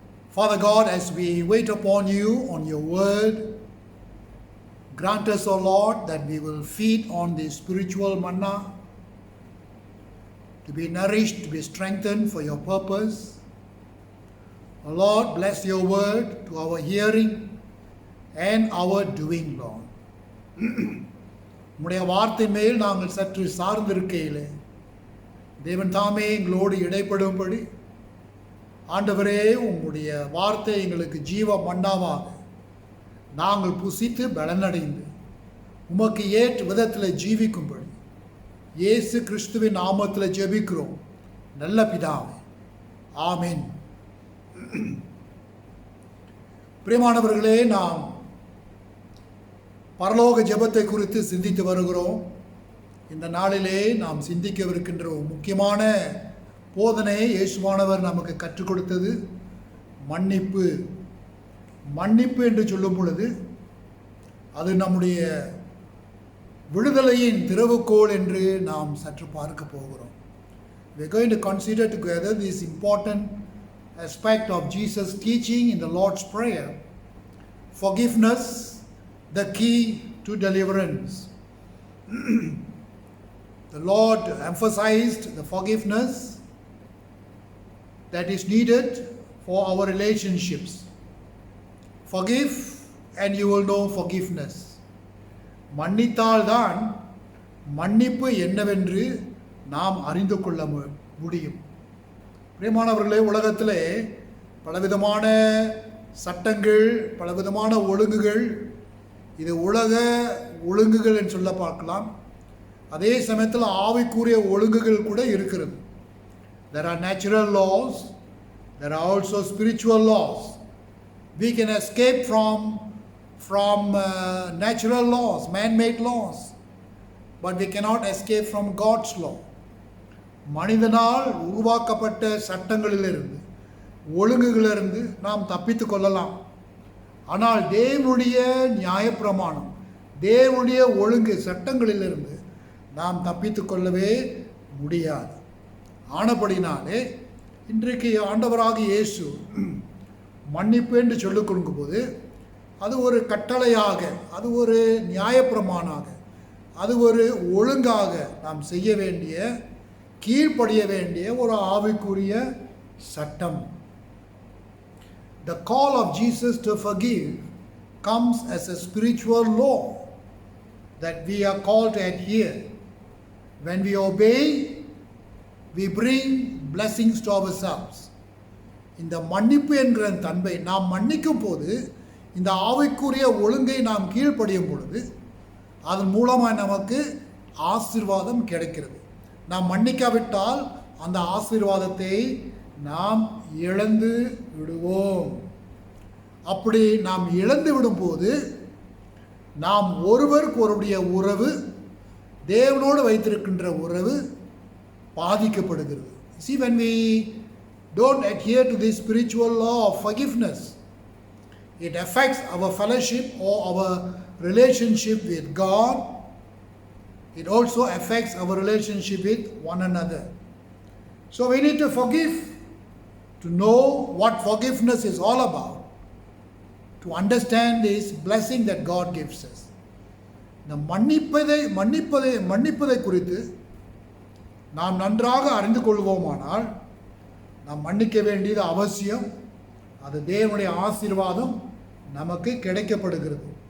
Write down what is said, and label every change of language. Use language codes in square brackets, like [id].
[en] Father God, as we wait upon you on your word, grant us, O Lord, that we will feed on the spiritual manna, to be nourished, to be strengthened for your purpose. O Lord, bless your word to our hearing and our doing, Lord. [ta] உம்முடைய வார்த்தை மேல் நாங்கள் சற்று சார்ந்திருக்கையிலே தேவன் தாமே எங்களோடு இடைப்படும்படி ஆண்டவரே உம்முடைய வார்த்தை எங்களுக்கு ஜீவ மன்னாவாக நாங்கள் புசித்து பலனடைந்து உமக்கு ஏற்ற விதத்தில் ஜீவிக்கும்படி இயேசு கிறிஸ்துவின் நாமத்தில் ஜெபிக்கிறோம் நல்ல பிதாவே, ஆமென். பிரியமானவர்களே, நாம் பரலோக ஜெபத்தை குறித்து சிந்தித்து வருகிறோம். இந்த நாளிலே நாம் சிந்திக்கவிருக்கின்ற ஒரு முக்கியமான போதனையை இயேசுவானவர் நமக்கு கற்றுக் கொடுத்தது மன்னிப்பு. மன்னிப்பு என்று சொல்லும் பொழுது அது நம்முடைய விடுதலையின் திறவுகோல் என்று நாம் சற்று பார்க்க போகிறோம். [en] We are going to consider together this important aspect of Jesus' teaching in the Lord's Prayer. Forgiveness, the key to deliverance. The Lord emphasized the forgiveness that is needed for our relationships. Forgive and you will know forgiveness. [ta] மன்னித்தால்தான் மன்னிப்பு என்னவென்று நாம் அறிந்து கொள்ள முடியும். பிரியமானவர்களே, உலகத்திலே பலவிதமான சட்டங்கள், பலவிதமான ஒழுங்குகள், இது உலக ஒழுங்குகள் என்று சொல்ல பார்க்கலாம். அதே சமயத்தில் ஆவிக்குரிய ஒழுங்குகள் கூட இருக்கிறது. [en] There are natural laws, there are also spiritual laws. We can escape from natural laws, man-made laws, but we cannot escape from God's law. [ta] மனிதனால் உருவாக்கப்பட்ட சட்டங்களிலிருந்து, ஒழுங்குகளிலிருந்து நாம் தப்பித்து கொள்ளலாம். ஆனால் தேவனுடைய நியாயப்பிரமாணம், தேவனுடைய ஒழுங்கு சட்டங்களிலிருந்து நாம் தப்பித்து கொள்ளவே முடியாது. ஆனபடினாலே இன்றைக்கு ஆண்டவராக இயேசு மன்னிப்பு என்று சொல்லிக் கொடுக்கும்போது அது ஒரு கட்டளையாக, அது ஒரு நியாயப்பிரமாணமாக, அது ஒரு ஒழுங்காக நாம் செய்ய வேண்டிய, கீழ்ப்படிய வேண்டிய ஒரு ஆவிக்குரிய சட்டம். [en] The call of Jesus to forgive comes as a spiritual law that we are called to adhere. When we obey, we bring blessings to ourselves. [ta] இந்த மன்னிப்பு என்கிற தன்மை, நாம் மன்னிக்கும் போது இந்த ஆவிக்குரிய ஒழுங்கை நாம் கீழ்ப்படியும் பொழுது அதன் மூலமாக நமக்கு ஆசீர்வாதம் கிடைக்கிறது. நாம் மன்னிக்காவிட்டால் அந்த ஆசீர்வாதத்தை நாம் இழந்து விடுவோம். அப்படி நாம் இழந்து விடும்போது நாம் ஒருவருக்கு ஒருடைய உறவு, தேவனோடு வைத்திருக்கின்ற உறவு பாதிக்கப்படுகிறது. [en] See, when we don't adhere to this spiritual law of forgiveness, it affects our fellowship or our relationship with God. It also affects our relationship with one another. So we need to forgive, to know what forgiveness is all about, to understand this blessing that God gives us. [ta] இந்த மன்னிப்பதை குறித்து நாம் நன்றாக அறிந்து கொள்வோமானால் நாம் மன்னிக்க வேண்டியது அவசியம். அது தேவனுடைய ஆசீர்வாதம் நமக்கு கிடைக்கப்படுகிறது.